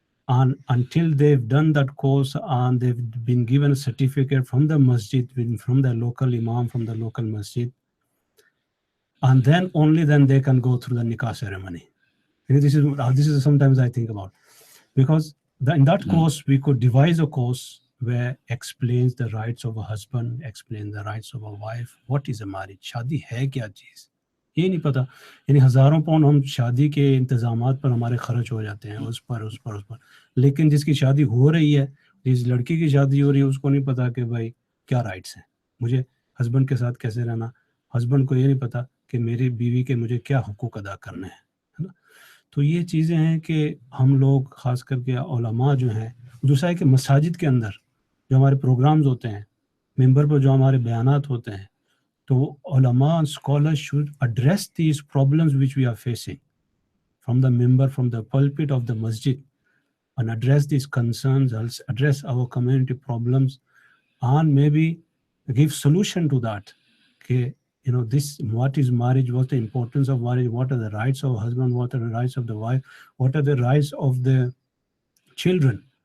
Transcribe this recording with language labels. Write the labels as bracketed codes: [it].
[en] And until they've done that course and they've been given a certificate from the masjid, from the local imam, from the local masjid, and then only then they can go through the nikah ceremony. This is sometimes I think about, because in that course we could devise a course where explains the rights of a husband, explains the rights of a wife. What is a marriage? [hi] शादी है क्या चीज़? ये नहीं पता. यानी हज़ारों pound हम शादी के इंतजामात पर हमारे खर्च हो जाते हैं, उस पर. लेकिन जिसकी शादी हो रही है, जिस लड़की की शादी हो रही है, उसको नहीं पता कि भाई क्या राइट्स हैं, मुझे हस्बैंड के साथ कैसे रहना. हस्बैंड को ये नहीं पता कि मेरी बीवी के मुझे क्या हुकूक अदा करने हैं, है ना. तो ये चीज़ें हैं कि हम लोग ख़ास करके उलमा जो हैं, दूसरा है कि मसाजिद के अंदर जो हमारे प्रोग्राम्स होते हैं, मिंबर पर जो हमारे बयानात होते हैं, तो उलमा scholars [en] Should address these problems which we are facing from the minbar, from the pulpit of the masjid. and address these concerns, address our community problems, and maybe give solution to that. Okay, you know, this, what is marriage, what's the importance of marriage, what are the rights of husband, what are the rights of the wife, what are the rights of the children.